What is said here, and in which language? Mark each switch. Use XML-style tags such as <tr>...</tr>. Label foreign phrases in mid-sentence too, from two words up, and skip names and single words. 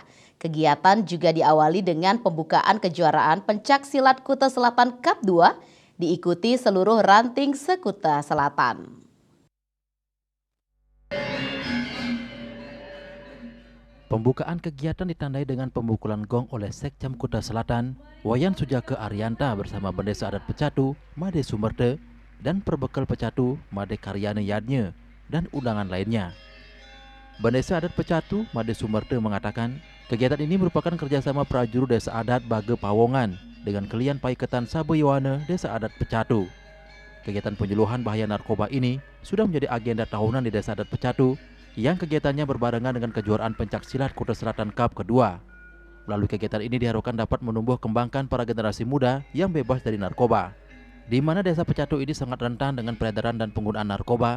<id>Kegiatan juga diawali dengan pembukaan kejuaraan pencak silat Kuta Selatan Cup 2 diikuti seluruh ranting se-Kuta Selatan. Pembukaan kegiatan ditandai dengan pemukulan gong oleh Sekcam Kuta Selatan, Wayan Sujake Arianta bersama Bendesa Adat Pecatu, Made Sumerte, dan Perbekal Pecatu, Made Karyane Yadnya, dan undangan lainnya. Bendesa Adat Pecatu, Made Sumerte mengatakan, kegiatan ini merupakan kerjasama prajurit Desa Adat Bage Pawongan dengan Kelian Paiketan Sabeyoane Desa Adat Pecatu. Kegiatan penyuluhan bahaya narkoba ini sudah menjadi agenda tahunan di Desa Adat Pecatu yang kegiatannya berbarengan dengan kejuaraan pencak silat Kuta Selatan Cup kedua. Melalui kegiatan ini diharapkan dapat menumbuh kembangkan para generasi muda yang bebas dari narkoba, di mana Desa Pecatu ini sangat rentan dengan peredaran dan penggunaan narkoba.</id>